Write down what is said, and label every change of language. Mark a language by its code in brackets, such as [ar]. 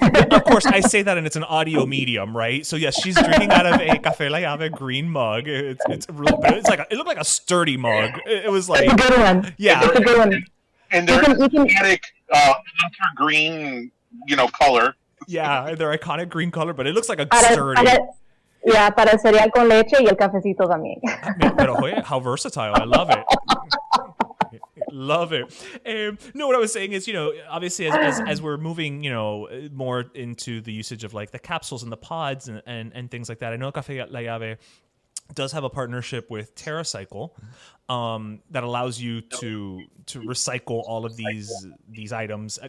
[en] Of course, I say that and it's an audio medium, right? So yes, she's drinking out of a Cafe la Llave green mug. It's really, but it looked like a sturdy mug. It was like, it's a good one. Yeah. It's a good one. And they're iconic hunter green, color. Yeah, their iconic green color, but it looks like a [es] Para, [en] sturdy. [es] para el cereal con leche y el cafecito también. Pero oye, [en] how versatile! I love it. Love it. No, what I was saying is, obviously as we're moving, more into the usage of like the capsules and the pods and things like that. I know Cafe la Llave does have a partnership with TerraCycle that allows you to recycle all of these items.